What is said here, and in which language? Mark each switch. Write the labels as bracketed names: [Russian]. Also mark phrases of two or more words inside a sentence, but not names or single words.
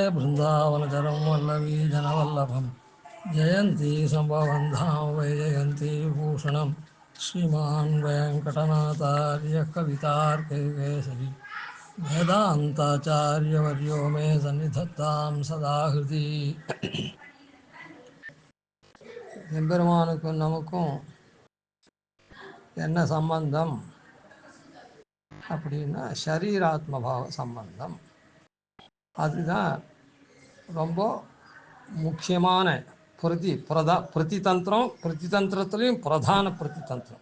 [Sanskrit] बृन्दावनचरं वल्लवीजनवल्लभं जयन्ती सम्भवं धाम वैजयन्ती विभूषणं श्रीमान् वेङ्कटनाथार्य कवितार्किकेसरी वेदान्ताचार्यवर्यो मे सन्निधत्तां सदा हृदि [Tamil] எம்பெருமானுக்கும் நமக்கும் என்ன சம்பந்தம் அப்படின்னா ஷரீராத்மபாவ சம்பந்தம். அதுதான் ரொம்ப முக்கியமான பிரதிதந்திரத்துலேயும் பிரதான பிரதிதந்திரம்.